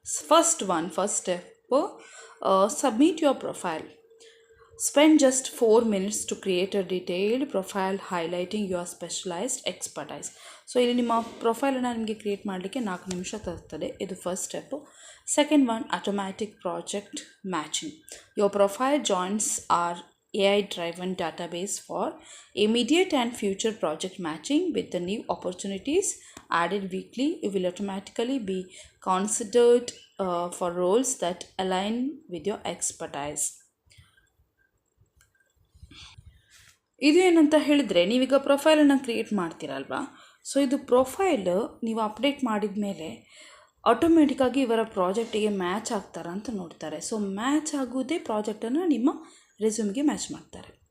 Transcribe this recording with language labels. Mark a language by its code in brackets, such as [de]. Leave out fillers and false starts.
[en] First step, submit your profile. Spend just 4 minutes to create a detailed profile highlighting your specialized expertise. [kn] So ಇಲ್ಲಿ ನಿಮ್ಮ ಪ್ರೊಫೈಲನ್ನು ನಿಮಗೆ create ಮಾಡಲಿಕ್ಕೆ 4 ನಿಮಿಷ ತರ್ತದೆ. ಇದು first step. [en] Second one, automatic project matching. Your profile joins our AI driven database for immediate and future project matching with the new opportunities added weekly. You will automatically be considered for roles that align with your expertise. [kn] ಇದು ಏನಂತ ಹೇಳಿದರೆ, ನೀವೀಗ ಪ್ರೊಫೈಲನ್ನು create ಮಾಡ್ತೀರಲ್ವಾ, so ಇದು profile ನೀವು update ಮಾಡಿದ ಮೇಲೆ ಆಟೋಮೆಟಿಕ್ಕಾಗಿ ಇವರ ಪ್ರಾಜೆಕ್ಟಿಗೆ ಮ್ಯಾಚ್ ಆಗ್ತಾರಾ ಅಂತ ನೋಡ್ತಾರೆ. ಸೊ ಮ್ಯಾಚ್ ಆಗೋದೇ ಪ್ರಾಜೆಕ್ಟನ್ನು ನಿಮ್ಮ ರೆಸ್ಯೂಮ್ಗೆ ಮ್ಯಾಚ್ ಮಾಡ್ತಾರೆ.